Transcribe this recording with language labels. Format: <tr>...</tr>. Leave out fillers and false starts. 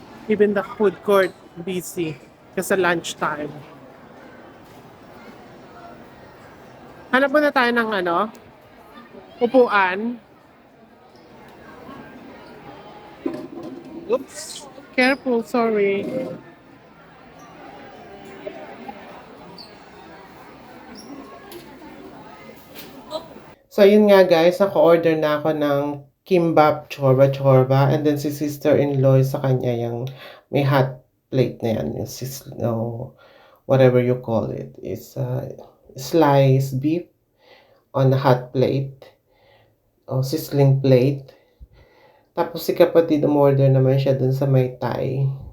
<en>Even the food court busy kasi lunch time.</en> <tl>Hanap muna tayo ng upuan.</tl> <en>Oops. Careful, sorry.</en> <tl>So, yun nga guys, naka-order na ako ng kimbap chorba.</tl> <en>And then</en> <tl>si sister-in-law sa kanya yung may hot plate na yan.</tl> <en>Yung whatever you call it. It's sliced beef on a hot plate.</en> <tl>O sizzling plate. Tapos si kapatid umorder naman siya dun sa may Thai.</tl>